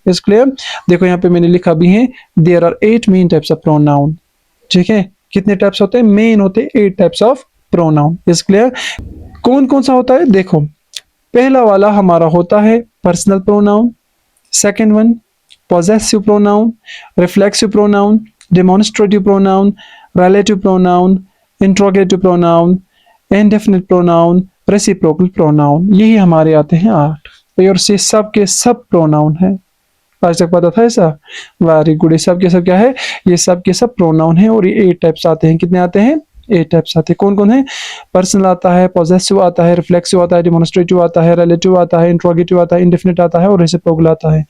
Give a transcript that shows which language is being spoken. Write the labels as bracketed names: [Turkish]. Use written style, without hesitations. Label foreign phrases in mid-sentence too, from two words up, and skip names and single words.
[English] is clear. [Hindi] देखो यहाँ पे मैंने लिखा भी है, [English] there are 8 main types of pronoun. [Hindi] ठीक है, कितने टाइप्स होते हैं, मेन होते हैं [English] 8 types of pronoun. is clear. [Hindi] कौन कौन सा होता है, [English] देखो पहला वाला हमारा होता है personal pronoun, second one possessive pronoun, reflexive pronoun, demonstrative pronoun, relative pronoun, interrogative pronoun, indefinite pronoun, reciprocal pronoun। [Hindi] यही हमारे आते हैं 8 और से सब के सब प्रोनाउन है। आज तक पता था ऐसा, [English] very good. [Hindi] ये सब के सब क्या है, ये सब के सब प्रोनाउन है और ये 8 टाइप्स आते हैं। कितने आते हैं, 8 टाइप्स आते हैं। कौन कौन है, पर्सनल आता है, पॉजेसिव आता है, रिफ्लेक्सिव आता है, डेमोन्स्ट्रेटिव आता है, रिलेटिव आता है, इंट्रोगेटिव आता है, इंडेफिनिट आता है और रेसिप्रोकल आता है।